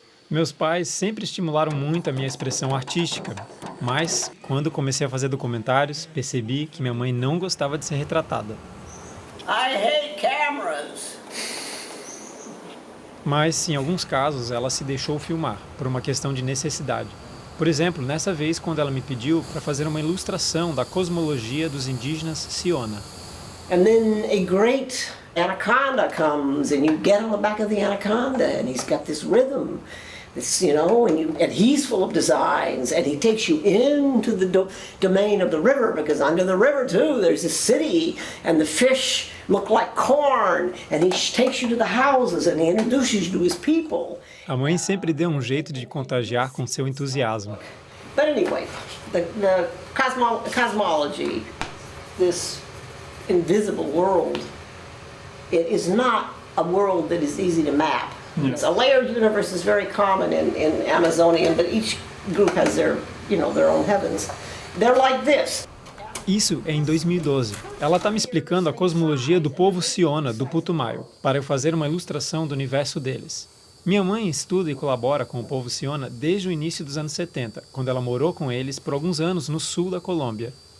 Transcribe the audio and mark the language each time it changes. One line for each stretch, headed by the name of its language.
Portuguese: Meus pais sempre estimularam muito a minha expressão artística, mas, quando comecei a fazer documentários, percebi que minha mãe não gostava de ser retratada.
English: I hate cameras.
Portuguese: Mas, em alguns casos, ela se deixou filmar, por uma questão de necessidade. Por exemplo, nessa vez quando ela me pediu para fazer uma ilustração da cosmologia dos indígenas Siona.
English: And then a great anaconda comes and you get on the back of the anaconda and he's got this rhythm. This, and he's full of designs, and he takes you into the domain of the river, because under the river too there's a city, and the fish look like corn, and he takes you to the houses, and he introduces you to his people.
Portuguese: A mãe sempre deu um jeito de contagiar com seu entusiasmo.
English: But anyway, the cosmology, this invisible world, it is not a world that is easy to map. Yes. A layered universe is very common in Amazonian, but each group has their own heavens. They're like this.
Portuguese: Isso é em 2012. Ela está me explicando a cosmologia do povo Siona, do Putumayo, para eu fazer uma ilustração do universo deles. Minha mãe estuda e colabora com o povo Siona desde o início dos anos 70, quando ela morou com eles por alguns anos no sul da Colômbia.